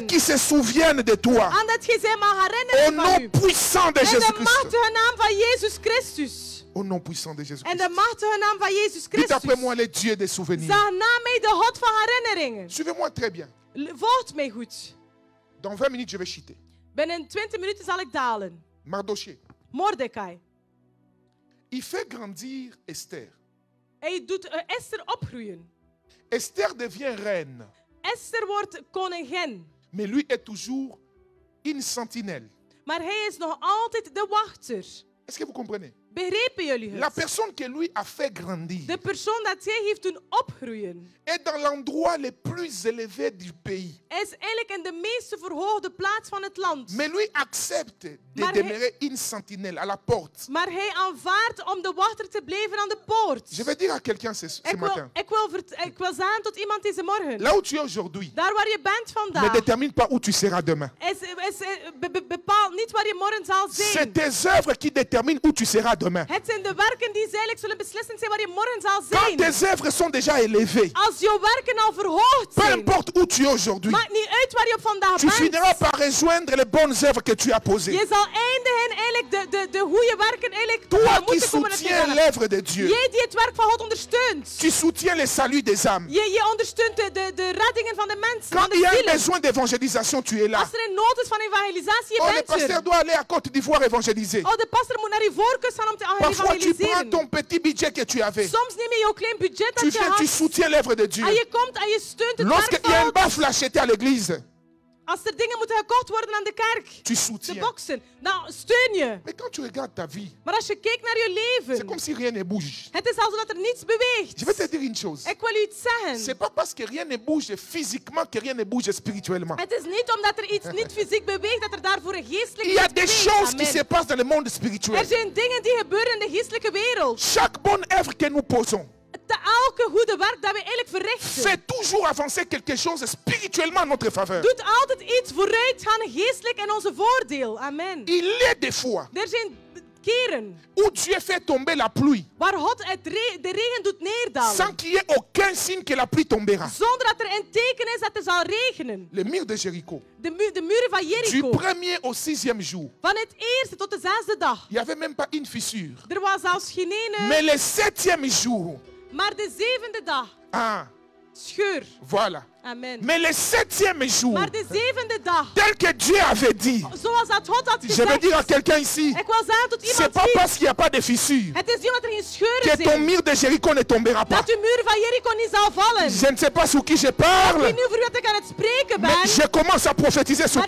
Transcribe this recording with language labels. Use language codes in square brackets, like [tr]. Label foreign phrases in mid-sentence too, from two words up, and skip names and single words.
[fr] qui se souvienne de toi. [nl] En dat je zij mag [fr] Au [nl] herinneren van [fr] nom [nl] u. [fr] puissant de [nl] In de [fr] Jésus-Christ. [nl] machtige naam van Jezus Christus. [fr] Au nom puissant de [nl] In [fr] Jésus-Christ. [nl] de machtige naam van Jezus [fr] Dites après [nl] Christus. [fr] moi le Dieu des souvenirs. [nl] Zeg na mij de God van herinneringen. [fr] Suivez-moi très bien. [nl] Volgt mij goed. [fr] Dans 20 minutes, je vais chuter. [nl] Binnen 20 minuten zal ik dalen. [fr] Mardoché. [nl] Mordecai. [fr] Il fait grandir Esther. [nl] Hij doet Esther opgroeien. [fr] Esther devient reine. [nl] Esther wordt koningin. [fr] Mais lui est toujours une sentinelle. [nl] Maar hij is nog altijd de wachter. [fr] Est-ce que vous comprenez? [nl] Begrepen jullie [fr] La [nl] het? [fr] personne que lui a fait grandir [nl] De persoon dat zij heeft doen opgroeien, [fr] est dans l'endroit le plus élevé du pays. [nl] is eigenlijk in de meest verhoogde plaats van het land. [fr] Mais lui accepte de [nl] Maar [fr] demeurer une sentinelle à la porte. [nl] Maar hij aanvaardt om de wachter te blijven aan de poort. [fr] Je vais dire à quelqu'un ce matin. [nl] Ik wil zeggen tot iemand deze morgen. [fr] Là où tu es aujourd'hui [nl] Daar waar je bent [fr] ne [nl] vandaag, [fr] détermine pas où tu seras demain. [nl] bepaalt niet waar je morgen zal [fr] C'est [nl] zijn. [fr] tes œuvres qui déterminent où tu seras demain. [nl] Het zijn de werken die eigenlijk zullen beslissend zijn waar je morgen zal [fr] Quand [nl] zijn. [fr] tes œuvres sont déjà élevées, [nl] Als jouw werken al verhoogd [fr] peu [nl] zijn, [fr] importe où tu es aujourd'hui, [nl] maakt niet uit waar je op vandaag [fr] tu finiras [nl] bent. [fr] par rejoindre les bonnes œuvres que tu as posées. [nl] Je zal eindigen eigenlijk de goede werken eigenlijk [fr] Toi qui [nl] moeten komen [fr] soutiens [nl] te [fr] l'œuvre de Dieu, [nl] Jij die het werk van God ondersteunt. [fr] tu soutiens le salut des âmes. [nl] Je ondersteunt de reddingen van de mensen, van [fr] Quand [nl] de [fr] il y a un [nl] zielen. [fr] besoin d'évangélisation, tu es là. [nl] Als er een nood is van evangelisatie, je [fr] Oh, le [nl] bent [fr] pasteur [nl] er. [fr] doit aller à Côte d'Ivoire évangéliser. [nl] Oh, de pastor moet naar Ivoorkust gaan om te [fr] Parfois, tu prends [nl] evangeliseren. [fr] ton petit budget que tu avais. [nl] Soms neem je jouw klein budget [fr] Tu [nl] dat je [fr] viens, tu [nl] had. [fr] soutiens l'œuvre de Dieu. [nl] En je komt en je steunt het werk [fr] Lorsqu'il y a [nl] van [fr] un [nl] God. [fr] baffle acheté à l'église, [nl] Als er dingen moeten gekocht worden aan de kerk, [fr] tu [nl] de [fr] soutiens. [nl] boksen, nou steun je. [fr] Mais quand tu regardes ta vie, [nl] Maar als je kijkt naar je [fr] c'est [nl] leven, [fr] comme si rien ne bouge. [nl] het is alsof er niets beweegt. [fr] Je vais te dire une chose. [nl] Ik wil u iets [fr] C'est [nl] zeggen. [fr] pas parce que rien ne bouge physiquement que rien ne bouge spirituellement. [nl] Het is niet omdat er iets niet fysiek beweegt dat er daarvoor een geestelijk [fr] Il y a [nl] iets [fr] des [nl] beweegt. [fr] choses qui Amen. se passent dans le monde spirituel. [nl] Er zijn dingen die gebeuren in de geestelijke wereld. [fr] Chaque bonne œuvre que nous posons [nl] Elke goede werk dat we eigenlijk verrichten, [fr] fait toujours avancer quelque chose spirituellement en notre faveur. [nl] doet altijd iets vooruit gaan geestelijk in onze voordeel. Amen. [fr] Il y a des fois [nl] Er zijn keren [fr] où Dieu fait tomber la pluie [nl] waar God de regen doet neerdalen, [fr] sans qu'il y ait aucun signe que la pluie tombera. [nl] zonder dat er een teken is dat er zal regenen. [fr] Le mur de Jéricho, [nl] De muren van [fr] du [nl] Jericho, [fr] premier au 6e jour, [nl] van het eerste tot de zesde dag. [fr] il n'y avait même pas une fissure. [nl] Er was zelfs geen ene, [fr] Mais le 7e jour, [nl] maar de zevende dag, scheur. [fr] voilà. Amen. Mais le 7e jour, [nl] Maar de zevende dag, [fr] tel que Dieu avait dit, [nl] zoals dat God had [fr] je vais dire à [nl] gezegd, [fr] quelqu'un ici, [nl] ik wil zeggen tot [fr] c'est [nl] iemand [fr] pas [nl] hier, [fr] parce qu'il n'y a pas de fissure [nl] het is niet omdat er geen scheuren [fr] que ton [nl] zijn, [fr] mur de Jéricho ne tombera pas. [nl] dat uw muur van Jericho niet zal vallen. [fr] Je ne sais pas sur qui je [nl] Ik [fr] parle, [nl] weet niet over wat ik aan het spreken ben, [fr] mais je commence à prophétiser sur